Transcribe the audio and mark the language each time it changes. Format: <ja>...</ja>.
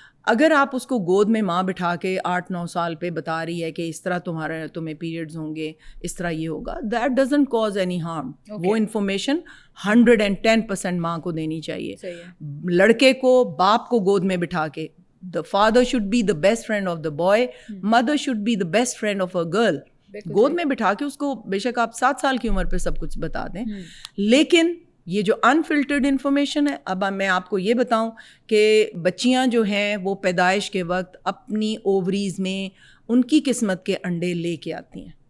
<ur>اگر آپ اس کو گود میں ماں بٹھا کے 8-9 سال پہ بتا رہی ہے کہ اس طرح تمہیں پیریڈز ہوں گے, اس طرح یہ ہوگا,</ur> <en>That doesn't cause any harm.</en> <ur>وہ انفارمیشن 110% ماں کو دینی چاہیے. لڑکے کو باپ کو گود میں بٹھا کے,</ur> <en>the father should be the best friend of the boy, mother should be the best friend of a girl.</en> <ur>گود میں بٹھا کے اس کو بے شک آپ 7 سال کی عمر پہ سب کچھ بتا دیں, لیکن یہ جو انفلٹرڈ انفارمیشن ہے, اب میں آپ کو یہ بتاؤں کہ بچیاں جو ہیں وہ پیدائش کے وقت اپنی اووریز میں ان کی قسمت کے انڈے لے کے آتی ہیں.</ur>